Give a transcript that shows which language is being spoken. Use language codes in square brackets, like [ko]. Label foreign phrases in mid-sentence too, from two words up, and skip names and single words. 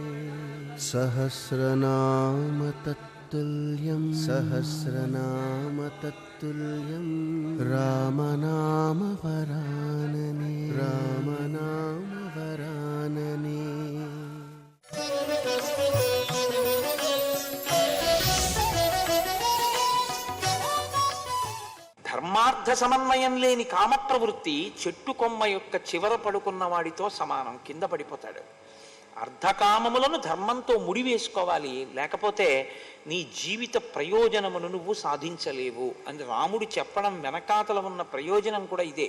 [sa] सहस्रनाम तत्तुल्यं सहस्रनाम तत्तुल्यं रामनाम वरानने रामनाम वरानने। [te] ధర్మార్థ సమన్వయం లేని కామప్రవృత్తి చెట్టు కొమ్మ యొక్క చివర పడుకున్న వాడితో సమానం, కింద పడిపోతాడు. అర్ధకామములను ధర్మంతో ముడివేసుకోవాలి, లేకపోతే నీ జీవిత ప్రయోజనమును నువ్వు సాధించలేవు అని రాముడు చెప్పడం వెనకాతల ఉన్న ప్రయోజనం కూడా ఇదే.